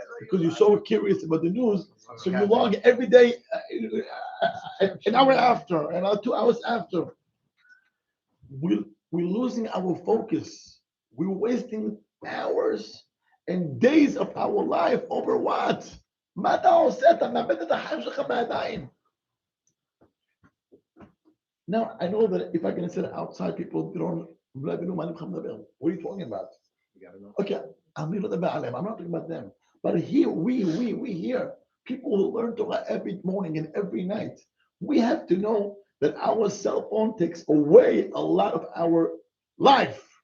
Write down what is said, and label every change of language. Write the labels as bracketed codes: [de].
[en] Because you're so curious about the news, so you log every day, an hour after, and 2 hours after. We're losing our focus. We're wasting hours and days of our life over what? [he] מה אתה עושה? אתה מאבד את החיים שלך בידיים. [en] Now, I know that if I can sit outside, people don't let me know what are you talking about? You gotta know. Okay, I'm not talking about them. But here, we here, people who learn Torah every morning and every night, we have to know that our cell phone takes away a lot of our life.